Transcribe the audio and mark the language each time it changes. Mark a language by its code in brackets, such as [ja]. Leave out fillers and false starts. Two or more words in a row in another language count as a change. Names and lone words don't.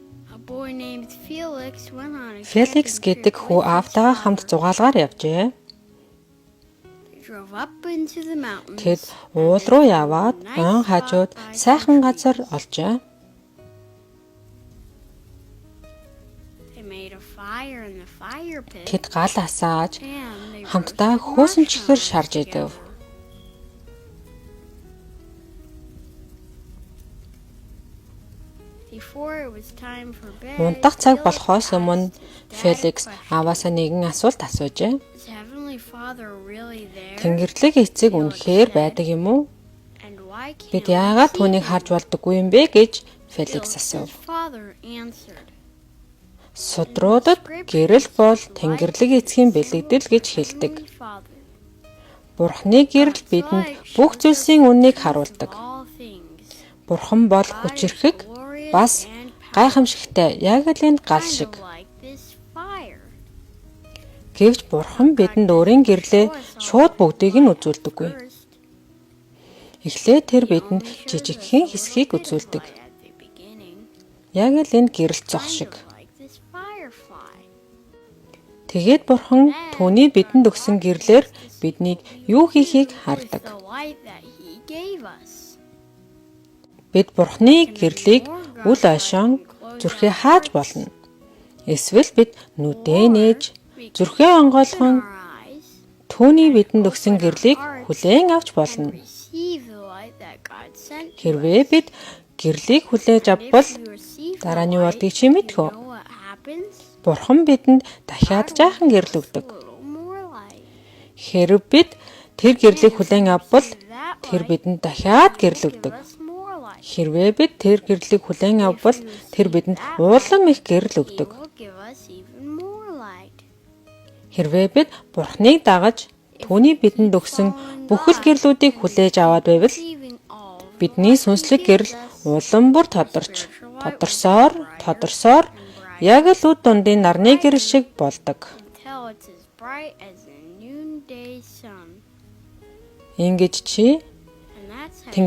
[en] A boy named Felix went on a [mn] Феликс [en] camping [mn] гэдэг [en] trip [mn] хүү [en] with his [mn] аавтайгаа хамт [en] father. [mn] зугаалгаар явжээ. [en] They drove up into the mountains. [mn] Тэд [en] and [mn] уул [en] then [mn] руу [en] found a [mn] яваад [en] nice [mn] ойн [en] spot [mn] хажууд [en] by some [mn] сайхан газар [en] trees. [mn] олжээ. [en] They made a fire in the fire pit. [mn] Тэд гал асааж [en] And they [mn] хамтдаа [en] roasted [mn] хөөсөн чихэр [en] marshmallows [mn] шарж идэв. [en] together. Before it was time for bed, [mn] Унтах цаг [en] Felix [mn] болохоос өмнө [en] asked his dad a [mn] Феликс [en] question. [mn] ааваасаа нэгэн асуулт асуужээ. [en] Is Heavenly Father really there? [mn] Тэнгэрлэг эцэг үнэхээр байдаг юм уу? [en] And why can't [mn] Бид [en] we [mn] яагаад [en] see [mn] түүнийг [en] him? [mn] харж болдоггүй юм бэ гэж Феликс [en] Felix's [mn] асуув. [en] father answered. [mn] Судруудад гэрэл бол Тэнгэрлэг эцгийн бэлэгдэл гэж хэлдэг. [en] Heavenly Father, [mn] Бурхны гэрэл бидэнд бүх зүйлсийн үннийг харуулдаг. [en] all things, [mn] Бурхан бол хүчирхэг, бас гайхамшигтай, яг л энэ гал шиг. [en] kind of like this fire. [mn] Гэвч Бурхан бидэнд өөрийн гэрлээ шууд бүгдийг нь үзүүлдэггүй. [en] First, [mn] Эхлээд тэр [en] he [mn] бидэнд [en] only showed us [mn] жижигхэн [en] a [mn] хэсгийг [en] little bit of [mn] үзүүлдэг. [en] light at the beginning, [mn] Яг л энэ гэрэл зох [en] kind [mn] шиг. [en] of like this firefly. [mn] Тэгээд Бурхан түүний бидэнд өгсөн гэрлээр биднийг юу хийхийг [en] With [mn] хардаг. [en] the light that he gave us. [mn] Бид Бурханы гэрлийг үл ойшон зүрхээ хааж болно. Эсвэл бид нүдээ нээж зүрхээ онгойлгон [en] Our eyes [mn] түүний бидэнд өгсөн гэрлийг хүлээн авч болно. [en] receive the light that God sent to [mn] Хэрвээ [en] us. [mn] бид гэрлийг хүлээж авбал [en] If we receive the [mn] дараа нь юу [en] light, [mn] болдгийг чи мэдхүү. [en] you know what happens? [mn] Бурхан бидэнд дахиад жаахан гэрэл өгдөг. [en] A little more light. [mn] Хэрв бид тэр гэрлийг хүлээн авбал [en] That [mn] тэр [en] light [mn] бидэнд дахиад гэрэл [en] give [mn] өгдөг. [en] us more light. [mn] Хэрвээ бид тэр гэрлийг хүлээн авбал тэр бидэнд улам их гэрэл [en] He [mn] өгдөг. [en] will give us even more light. [mn] Хэрвээ бид Бурханыг дагаж түүний бидэнд өгсөн бүхэл гэрлүүдийг хүлээж аваад байвал [en] Receiving all of [mn] бидний сүнслэг гэрэл улам бүр тодорсоор яг л үд дундын нарны гэрэл шиг болдог. [en] until it's as bright as the noonday sun. [mn] Ингэж чи [en] And that's how